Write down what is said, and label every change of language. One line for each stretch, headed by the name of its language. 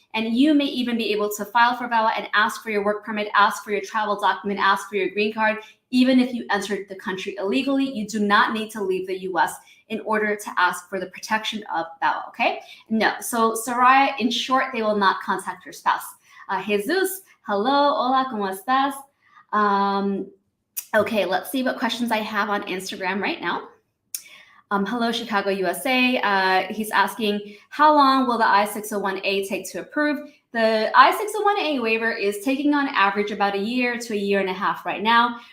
English: And you may even be able to file for VAWA and ask for your work permit, ask for your travel document, ask for your green card. Even if you entered the country illegally, you do not need to leave the U.S. in order to ask for the protection of VAWA, okay? No, so Soraya, in short, they will not contact your spouse.
Spanish: Jesus, hello, hola, ¿cómo estás?
English: Okay, let's see what questions I have on Instagram right now. Hello, Chicago, USA. He's asking, how long will the I-601A take to approve? The I-601A waiver is taking on average about a year to a year and a half right now.